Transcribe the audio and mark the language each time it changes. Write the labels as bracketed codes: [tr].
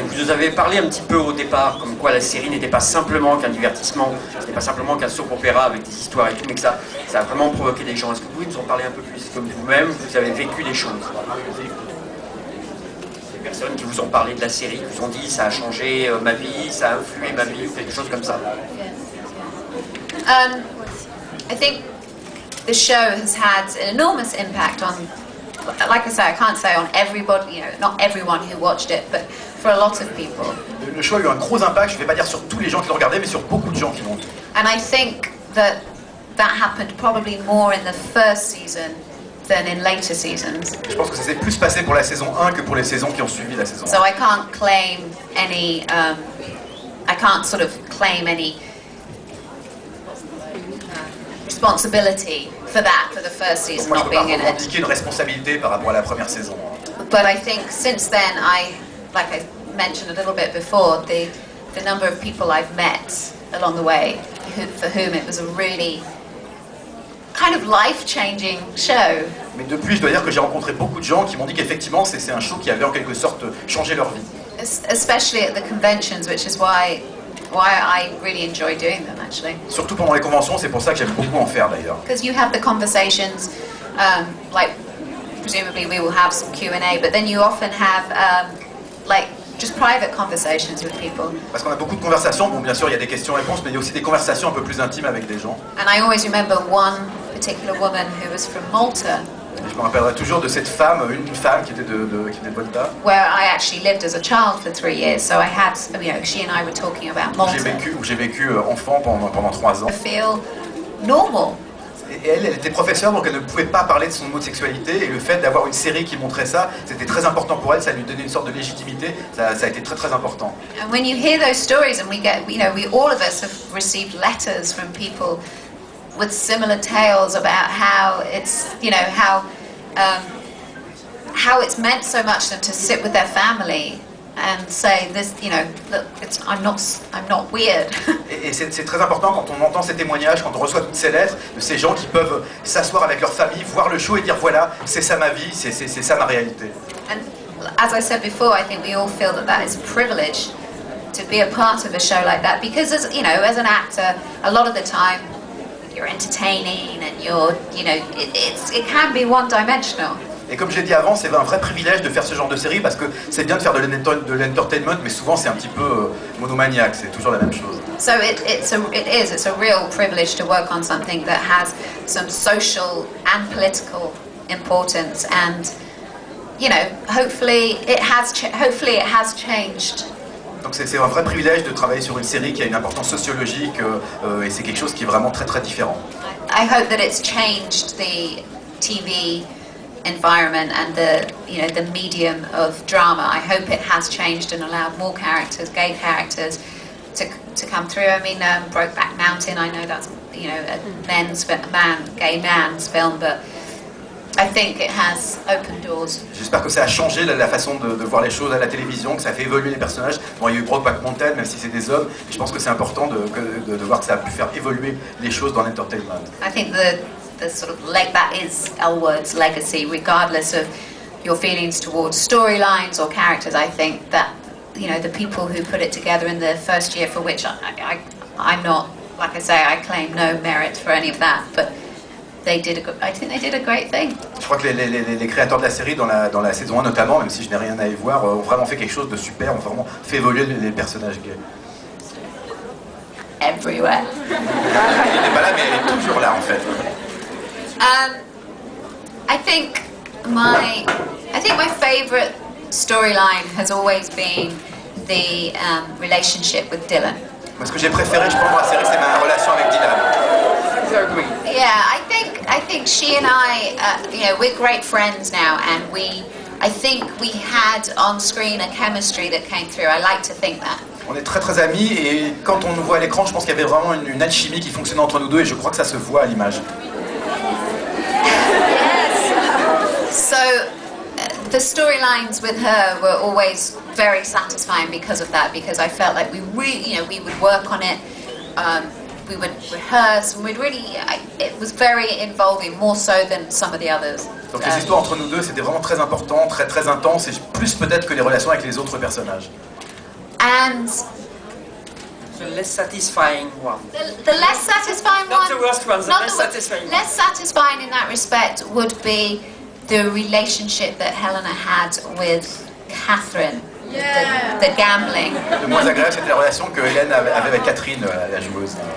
[fr] Vous nous avez parlé un petit peu au départ, comme quoi la série n'était pas simplement qu'un divertissement, ce n'était pas simplement qu'un soap opéra avec des histoires et tout, mais que ça a vraiment provoqué des gens. Est-ce que vous pouvez nous en parler un peu plus? Comme vous-même, vous avez vécu des choses. Des personnes qui vous ont parlé de la série, qui vous ont dit ça a changé ma vie, ça a influé ma vie, ou quelque chose comme ça. [en] I think the show has had an enormous impact on, like I say, I can't say on everybody, you know, not everyone who watched it, but for a lot of people. [fr] Le show a eu un gros impact, je ne vais pas dire sur tous les gens qui l'ont regardé, mais sur beaucoup de gens qui l'ont vu. [en] And I think that happened probably more in the first season than in later seasons. [fr] Je pense que ça s'est plus passé pour la saison 1 que pour les saisons qui ont suivi la saison 1. [en] So I can't claim any, I can't sort of claim any responsibility for that, for the first season not being in it. [fr] Moi, je peux pas revendiquer une responsabilité par rapport à la première saison. [en] But I think since then, like I mentioned a little bit before, the number of people I've met along the way, for whom it was a really kind of life-changing show. [fr] Mais depuis, je dois dire que j'ai rencontré beaucoup de gens qui m'ont dit qu'effectivement, c'est un show qui avait en quelque sorte changé leur vie. [en] Especially at the conventions, which is why I really enjoy doing them, actually. [fr] Surtout pendant les conventions, c'est pour ça que j'aime beaucoup en faire d'ailleurs. [en] Because you have the conversations, like presumably we will have some Q&A, but then you often have like just private conversations with people. [fr] Parce qu'on a beaucoup de conversations, bon bien sûr il y a des questions-réponses, mais il y a aussi des conversations un peu plus intimes avec des gens. [en] And I always remember one particular woman who was from Malta. [fr] Et je me rappellerai toujours de cette femme, une femme qui était de Malta. [en] Where I actually lived as a child for 3 years, so I had, you know, she and I were talking about Malta. [fr] Où j'ai vécu enfant pendant 3 ans. [en] I feel normal. [fr] Et elle était professeure, donc elle ne pouvait pas parler de son homosexualité, et le fait d'avoir une série qui montrait ça, c'était très important pour elle, ça lui donnait une sorte de légitimité, ça a été très très important. [en] And when you hear those stories, and we get, you know, all of us have received letters from people with similar tales about how it's, you know, how it's meant so much to sit with their family and say this, you know, look, I'm not weird. [fr] Et c'est très important quand on entend ces témoignages, quand on reçoit toutes ces lettres de ces gens qui peuvent s'asseoir avec leur famille, voir le show et dire voilà, c'est ça ma vie, c'est ça ma réalité. [en] And as I said before, I think we all feel that is a privilege to be a part of a show like that, because as you know, as an actor, a lot of the time you're entertaining and you're, you know, it can be one-dimensional. [fr] Et comme j'ai dit avant, c'est un vrai privilège de faire ce genre de série parce que c'est bien de faire de l'entertainment, mais souvent c'est un petit peu monomaniaque, c'est toujours la même chose. [en] So it's a real privilege to work on something that has some social and political importance, and you know, hopefully it has changed. [fr] Donc c'est un vrai privilège de travailler sur une série qui a une importance sociologique et c'est quelque chose qui est vraiment très très différent. [en] I hope that it's changed the TV environment and the medium of drama. I hope it has changed and allowed more characters, gay characters, to come through. I mean, Brokeback Mountain, I know that's, you know, a gay man's film, but I think it has opened doors. [fr] J'espère que ça a changé la façon de voir les choses à la télévision, que ça a fait évoluer les personnages. Bon, il y a eu Brokeback Mountain, même si c'est des hommes, mais je pense que c'est important de voir que ça a pu faire évoluer les choses dans l'entertainment. [en] I think the sort of that is Elwood's legacy, regardless of your feelings towards storylines or characters. I think that, you know, the people who put it together in the first year, for which I'm not, like I say, I claim no merit for any of that, but I think they did a great thing. [fr] Je crois que les créateurs de la série, dans la saison 1 notamment, même si je n'ai rien à y voir, ont vraiment fait quelque chose de super, ont vraiment fait évoluer les personnages gays. [en] Everywhere. [fr] Elle n'est pas là, mais elle est toujours là en fait. [en] I think my favourite storyline has always been the relationship with Dylan. [fr] Moi, ce que j'ai préféré, je pense, dans la série, c'est ma relation avec Dylan. [en] Yeah, I think she and I, you know, we're great friends now, and I think we had on screen a chemistry that came through. I like to think that. [fr] On est très très amis et quand on nous voit à l'écran, je pense qu'il y avait vraiment une alchimie qui fonctionnait entre nous deux et je crois que ça se voit à l'image. [en] So the storylines with her were always very satisfying because of that, because I felt like we would work on it we would rehearse, and we'd really, it was very involving, more so than some of the others. [fr] Donc les histoires entre nous deux, c'était vraiment très important, très très intense, et plus peut-être que les relations avec les autres personnages. [en] And The less satisfying one. the less satisfying Not one, the worst one, the not less the satisfying. less satisfying in that respect would be the relationship that Helena had with Catherine, the gambling. [fr] Le moins agréable, c'était la relation que Hélène avait avec Catherine, la joueuse.